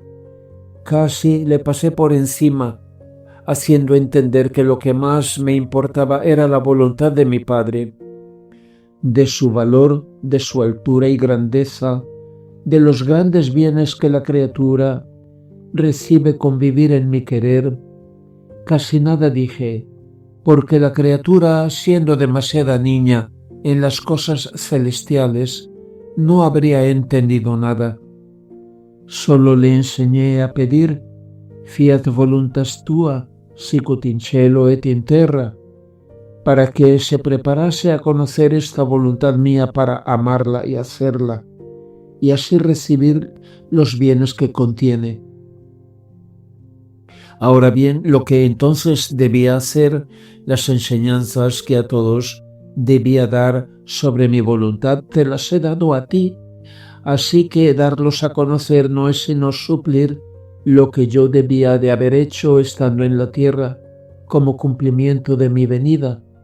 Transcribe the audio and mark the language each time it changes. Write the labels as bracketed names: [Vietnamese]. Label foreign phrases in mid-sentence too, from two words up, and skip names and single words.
[Spanish] Casi le pasé por encima, haciendo entender que lo que más me importaba era la voluntad de mi Padre, de su valor, de su altura y grandeza, de los grandes bienes que la criatura recibe con vivir en mi querer. Casi nada dije, porque la criatura, siendo demasiada niña en las cosas celestiales, no habría entendido nada. Solo le enseñé a pedir, [Latin] fiat voluntas tua, sicut in cielo et in terra, [Spanish] para que se preparase a conocer esta voluntad mía para amarla y hacerla, y así recibir los bienes que contiene. Ahora bien, lo que entonces debía hacer, las enseñanzas que a todos debía dar sobre mi voluntad, te las he dado a ti, así que darlos a conocer no es sino suplir lo que yo debía de haber hecho estando en la tierra, como cumplimiento de mi venida.